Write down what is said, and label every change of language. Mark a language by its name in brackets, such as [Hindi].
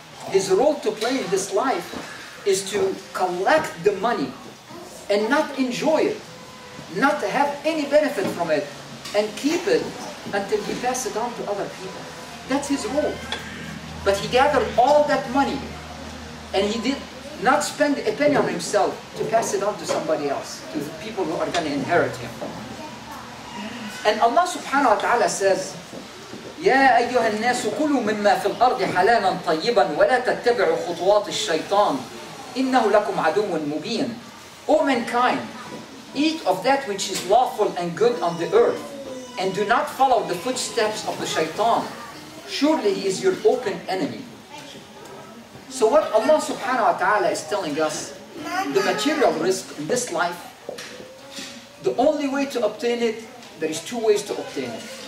[English] His role to play in this life is to collect the money and not enjoy it, not have any benefit from it, and keep it until he passes it on to other people. That's his role. But he gathered all that money, and he did not spend a penny on himself to pass it on to somebody else, to the people who are going to inherit him. And Allah subhanahu wa ta'ala says, [Arabic] يا أيها الناس كلوا مما في الأرض حلالا طيبا ولا تتبعوا خطوات الشيطان إنه لكم عدو مبين. [English] O mankind, eat of that which is lawful and good on the earth, and do not follow the footsteps of the shaitan. Surely he is your open enemy. So what Allah subhanahu wa ta'ala is telling us, the material risk in this life, the only way to obtain it, there is two ways to obtain it.